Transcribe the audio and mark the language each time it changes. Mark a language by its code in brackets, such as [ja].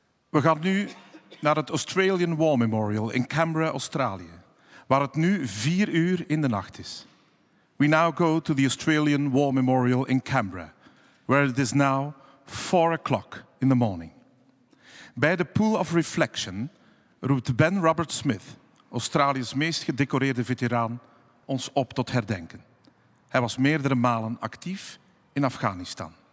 [nl] We gaan nu naar het Australian War Memorial in Canberra, Australië, waar het nu 4 uur in de nacht is. [en] We now go to the Australian War Memorial in Canberra, where it is now 4 o'clock in the morning. [nl] Bij de Pool of Reflection roept Ben Robert Smith, Australië's meest gedecoreerde veteraan, ons op tot herdenken. Hij was meerdere malen actief in Afghanistan.